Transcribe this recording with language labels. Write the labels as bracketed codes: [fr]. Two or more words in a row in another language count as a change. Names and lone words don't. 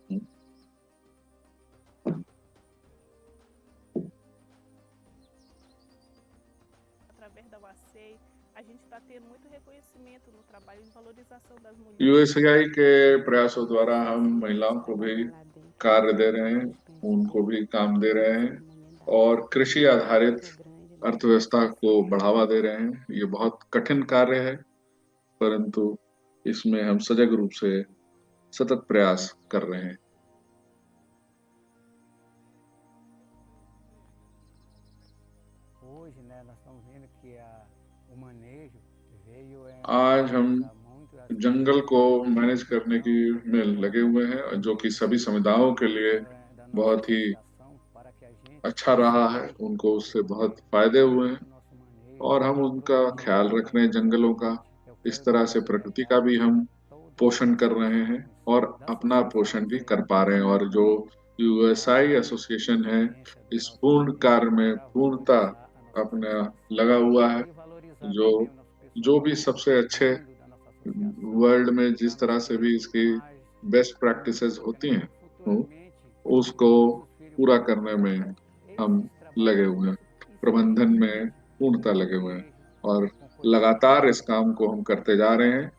[hi] यूएसएआई के प्रयासों द्वारा हम महिलाओं को भी कार्य दे रहे हैं, उनको भी काम दे रहे हैं और कृषि आधारित अर्थव्यवस्था को बढ़ावा दे रहे हैं। ये बहुत कठिन कार्य है, परंतु इसमें हम सजग रूप से सतत प्रयास कर रहे हैं। [pt] Hoje, né, nós estamos vendo que o manejo veio [hi] आज हम [pt] muito as [hi] जंगल को मैनेज करने की में लगे हुए हैं, जो कि सभी समुदायों के लिए [pt] da nossa [hi] बहुत ही [pt] associação para que a gente [hi] अच्छा रहा है, उनको उससे बहुत फायदे हुए हैं [pt] nosso manejo [hi] और हम उनका ख्याल रख रहे हैं जंगलों का। इस तरह से प्रकृति का भी हम पोषण कर रहे हैं और अपना पोषण भी कर पा रहे हैं। और जो यूएसआई एसोसिएशन है इस पूर्ण कार्य में पूर्णता अपना लगा हुआ है, जो जो भी सबसे अच्छे वर्ल्ड में जिस तरह से भी इसकी [en] best practices [hi] होती हैं उसको पूरा करने में हम लगे हुए हैं, प्रबंधन में पूर्णता लगे हुए हैं और लगातार इस काम को हम करते जा रहे हैं।